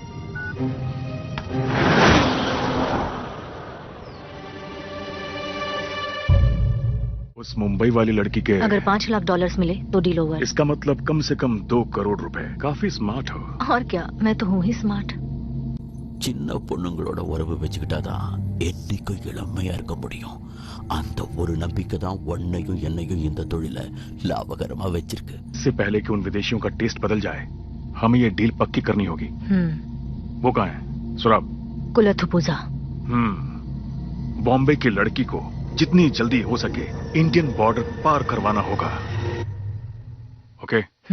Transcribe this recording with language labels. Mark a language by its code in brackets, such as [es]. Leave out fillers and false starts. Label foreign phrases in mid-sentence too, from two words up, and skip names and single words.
[hi] उस मुंबई वाली लड़की के अगर $5 लाख मिले तो [en] deal over. [hi] इसका मतलब कम से कम 2 करोड़ रुपए। काफी स्मार्ट हो। और क्या, मैं तो हूँ ही स्मार्ट। [ta] சின்ன பொண்ணுங்களோட உறவு வச்சுக்கிட்டாதான் என்னைக்கும் இளமையா இருக்க முடியும். அந்த ஒரு நம்பிக்கை தான் உன்னையும் என்னையும் இந்த தொழிலை லாபகரமா வச்சிருக்கு. [hi] इससे पहले कि उन विदेशियों का टेस्ट बदल जाए, हमें ये डील पक्की करनी होगी। वो कहाँ है? सुराब। कुलथुपुजा। बॉम्बे की लड़की को जितनी जल्दी हो सके [en] Indian border [hi] पार करवाना होगा। ओके?